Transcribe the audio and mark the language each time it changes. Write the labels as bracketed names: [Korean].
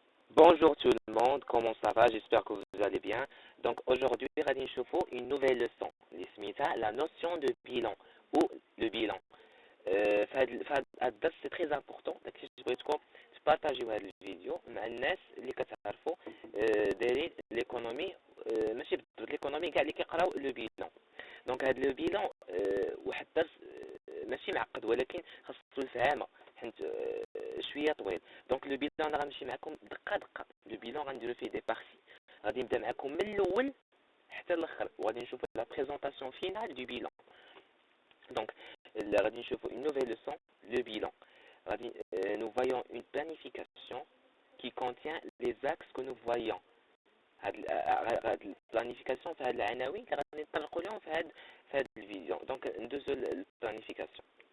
[French] Bonjour tout le monde, comment ça va? J'espère que vous allez bien. Donc aujourd'hui, [Arabic] غادي نشوفوا [French] une nouvelle leçon [Arabic] اللي سميتها [French] la notion de bilan ou le bilan. [Arabic] فهاد الدرس [French] سي تري امبورطون، [Arabic] داكشي اللي بغيتكم تبارطاجيو هاد الفيديو مع الناس اللي كتعرفوا دايرين ليكونومي، ماشي بالضبط ليكونومي كاع اللي كيقراو لو بيلون. دونك هاد لو بيلون واحد الدرس ماشي معقد ولكن خاصو الفهامه حيت شويه طويل. دونك لو بيلون انا غنمشي معكم دقه دقه. لو بيلون غنديرو فيه دي بارتي، غادي نبدا معكم من الاول حتى الاخر وغادي نشوفوا [French] لا بريزونطاسيون فينال دو بيلون. Donc, [Arabic] غادي نشوفوا [French] une nouvelle leçon, le bilan. Nous voyons une planification qui contient les axes que nous voyons. [Arabic] هاد البلانيفيكاسيون في هاد العناوين اللي غادي نطرقوا لهم في هاد الفيديو. دونك ندوزو للبلانيفيكاسيون.